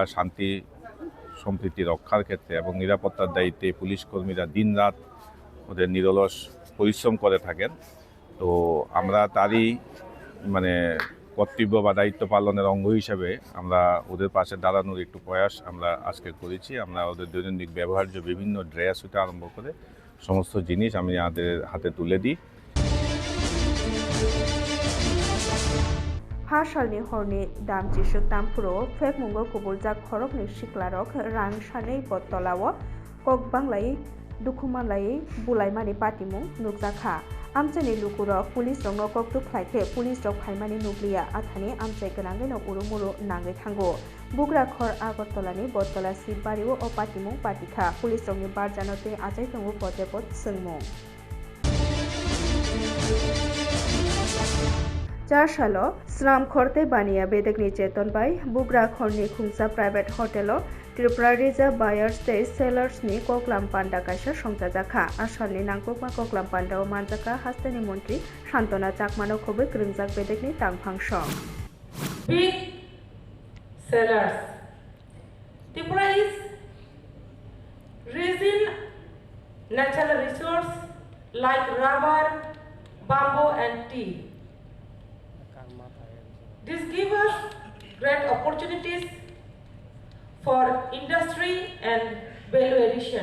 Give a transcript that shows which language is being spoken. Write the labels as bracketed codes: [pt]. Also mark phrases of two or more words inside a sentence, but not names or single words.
[bn] শান্তি সম্প্রীতি রক্ষার ক্ষেত্রে এবং নিরাপত্তার দায়িত্বে পুলিশ কর্মীরা দিনরাত ওদের নিরলস পরিশ্রম করে থাকেন তো আমরা তারই মানে কর্তব্য বা দায়িত্ব পালনের অঙ্গ হিসেবে আমরা ওদের পাশে দাঁড়ানোর একটু প্রয়াস আমরা আজকে করেছি আমরা ওদের দৈনন্দিন ব্যবহার্য বিভিন্ন ড্রেস হতে আরম্ভ করে সমস্ত জিনিস আমি আমাদের হাতে তুলে দিই [trp] ha salni horni dam jisuk dampuro phekmungo kubuljak khorokni siklarok rang sanei bottolao kok banglai dukumalai bulaimani patimung nukjakha amchani lukurok pulis rokno koktuk khlaikhe pulis rok phaimani nukliya athani amchai ganangeno urumuru nangai thango bugra khor agartolani bottala sibbario o patimung patikha pulis rokni barjanote achai tongo potepot sungmung 4 সালো শ্রাম খরতে বানিয়া বেদেকনি চেতন বাই বুগরা খরনি খুংসা [en] private hotel [trp] ত্রিপুরা রিজার্ভ বায়ার্স তে সেলার্সনি কোকলাম পান্ডা কাইসা সংজাজাখা আসালনি নাংকুকমা কোকলাম পান্ডা ও মানজাকা হাস্তানি মন্ত্রী শান্তনা চাকমানো খবে গ্রুংজাক বেদেকনি টাংফাংস [en] Big sellers. Tripura is rich in natural resource like rubber, bamboo and tea. This gives us great opportunities for industry and value addition.